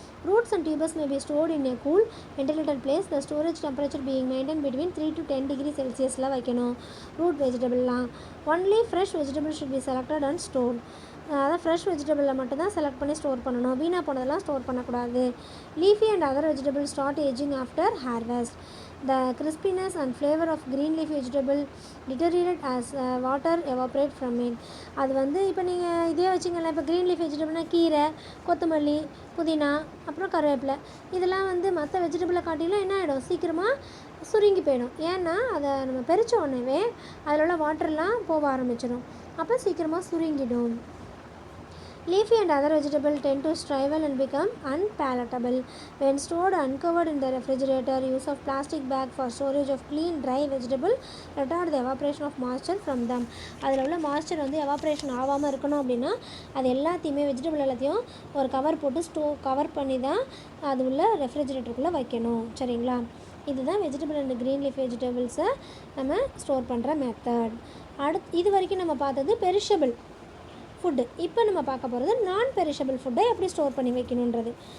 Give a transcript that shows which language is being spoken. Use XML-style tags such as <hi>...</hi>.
<en>Roots and tubers may be stored in a cool, ventilated place. The storage temperature being maintained between 3 to 10 degrees Celsius.</en> <ta>வைக்கணும் root வெஜிடபிள்லாம்.</ta> <en>Only fresh vegetable should be selected and stored.</en> <ta>அதாவது fresh வெஜிடபிளில் மட்டும் தான் select பண்ணி store பண்ணணும். வீணாக போனதெல்லாம் store பண்ணக்கூடாது.</ta> <en>Leafy and other vegetables start ageing after harvest. The crispiness and flavor of green leaf vegetable deteriorate as water evaporate from it.</en> <ta>அது வந்து இப்போ நீங்கள் இதே வச்சிங்களேன், இப்போ க்ரீன் லீஃப் வெஜிடபிள்னால் கீரை, கொத்தமல்லி, புதினா, அப்புறம் கருவேப்பிலை, இதெல்லாம் வந்து மற்ற வெஜிடபிளை காட்டிலும் என்ன ஆகிடும், சீக்கிரமாக சுருங்கி போயிடும். ஏன்னா அதை நம்ம பறித்த உடனே அதில் உள்ள வாட்டர்லாம் போக ஆரம்பிச்சிடும். அப்போ சீக்கிரமாக சுருங்கிடும்.</ta> <en>Leafy and other vegetables tend to shrivel and become unpalatable. When stored uncovered in the refrigerator, use of plastic bag for storage of clean, dry vegetable retard the evaporation of moisture from them.</en> <ta>அதில் உள்ள moisture வந்து evaporation ஆகாமல் இருக்கணும் அப்படின்னா அது எல்லாத்தையுமே vegetable எல்லாத்தையும் ஒரு கவர் போட்டு கவர் பண்ணி தான் அது உள்ள ரெஃப்ரிஜிரேட்டருக்குள்ளே வைக்கணும். சரிங்களா? இதுதான் வெஜிடபிள் அண்ட் க்ரீன் லீஃப் வெஜிடபிள்ஸை நம்ம ஸ்டோர் பண்ணுற மெத்தட். இது வரைக்கும் நம்ம பார்த்தது பெரிஷபிள் ஃபுட்டு. இப்போ நம்ம பார்க்க போகிறது நான் பெரிஷபிள் ஃபுட்டை எப்படி ஸ்டோர் பண்ணி வைக்கணுன்றது.</ta>